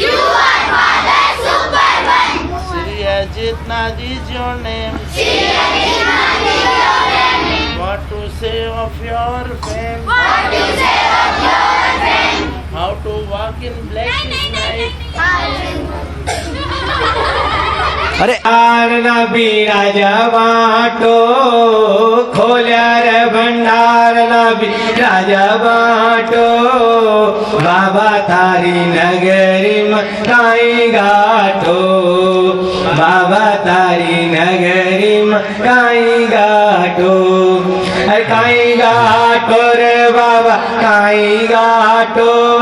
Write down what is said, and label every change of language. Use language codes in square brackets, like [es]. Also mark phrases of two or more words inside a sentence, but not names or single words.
[en] Sri Ajitnath is your name. What to say of your fame? How to walk in blackest night? [rwr] अरे आरना बिराजा बाटो खोल्या रे भंडार ना बिराजा बाटो बाबा थारी नगरी में काई गाठो बाबा तारी नगरी में काई गाठो अरे काई गाठो रे बाबा काई गाठो